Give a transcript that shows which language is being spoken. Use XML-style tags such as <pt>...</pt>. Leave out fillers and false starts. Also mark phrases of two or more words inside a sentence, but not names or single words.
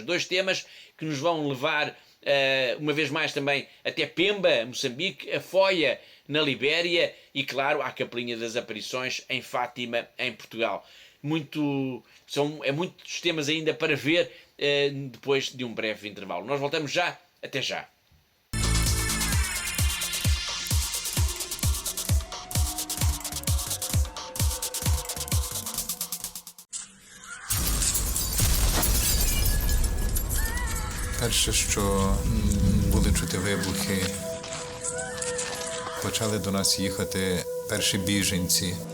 <pt>Dois temas que nos vão levar uma vez mais também até Pemba, Moçambique, a Foia na Libéria e, claro, à Capelinha das Aparições em Fátima, em Portugal. Muitos temas ainda para ver depois de um breve intervalo. Nós voltamos já, até já.</pt> <uk>Перше, що були чути вибухи, почали до нас їхати перші біженці.</uk>